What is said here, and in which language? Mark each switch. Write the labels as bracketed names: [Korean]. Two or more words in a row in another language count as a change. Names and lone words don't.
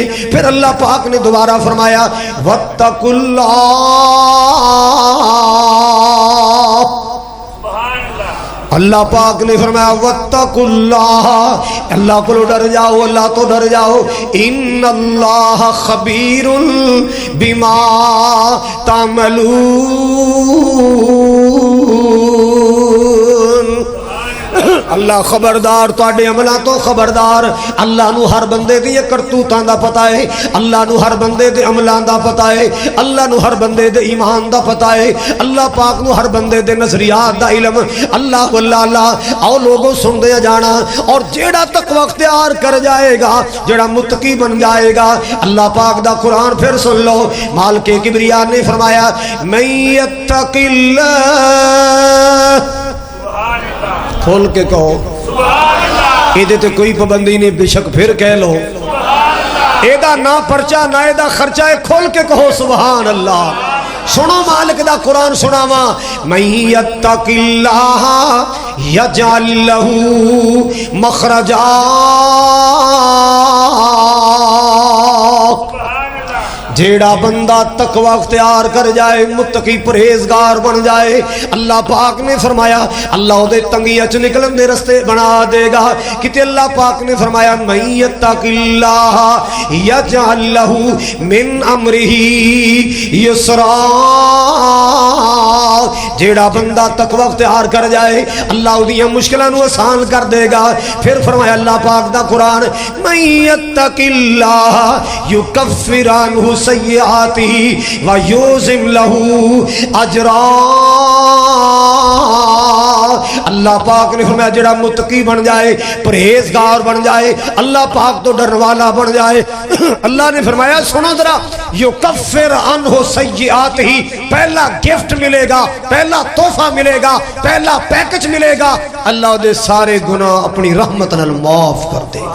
[Punjabi] پھر اللہ پاک نے دوبارہ فرمایا [Arabic] واتقوا اللہ, [Punjabi] اللہ پاک نے فرمایا [Arabic] واتقوا اللہ, [Punjabi] اللہ کو ڈر جاؤ, اللہ تو ڈر جاؤ. [Arabic] ان اللہ خبیر بما تعملون. [Punjabi] اللہ خبردار تواڈے عملاں تو خبردار. اللہ نو ہر بندے دی کرتوتاں دا پتہ ہے, اللہ نو ہر بندے دے عملاں دا پتہ ہے, اللہ نو ہر بندے دے ایمان دا پتہ ہے, اللہ پاک نو ہر بندے دے نظریات دا علم. اللہ واللہ اللہ او لوگوں سن دے جانا. اور جیڑا تقوی اختیار کر جائے گا, جیڑا متقی بن جائے گا, اللہ پاک دا قرآن پھر سن لو. مالک کبریا نے فرمایا [Arabic] من یتق اللہ, [Punjabi] کھول کے کہو ایدے تے کوئی پابندی نہیں, بے شک پھر کہہ لو ایدہ نہ پرچہ نہ ایدہ خرچہ ہے, کھول کے کہو [Arabic] سبحان اللہ. [Punjabi] سنو مالک دا قرآن سناوا. [Arabic] من یتق اللہ یجعل لہ مخرجا, [Punjabi] جیڑا بندہ تقوی اختیار کر جائے, متقی پرہیزگار بن جائے, اللہ پاک نے فرمایا اللہ دے تنگیاں چ نکلن دے رستے بنا دے گا. کتے اللہ پاک نے فرمایا [Arabic] من یتق اللہ یجعل لہ من امرہ یسرا, [Punjabi] جیڑا بندہ تقوی اختیار کر جائے اللہ اودیاں مشکلاں نو آسان کر دے گا. پھر فرمایا اللہ پاک دا قرآن [Arabic] من یتق اللہ یکفر عنہ سیئاتہ ویعظم لہ اجرا. [Punjabi] اللہ پاک نے فرمایا جڑا متقی بن جائے, پرہیزگار بن جائے, اللہ پاک تو ڈرنے والا بن جائے, اللہ نے فرمایا سنو ذرا [Arabic] یکفر عنہ سیئاتہ, [Punjabi] پہلا گفٹ ملے گا, پہلا تحفہ ملے گا, پہلا پیکج ملے گا, اللہ دے سارے گناہ اپنی رحمت نال معاف کر دے گا.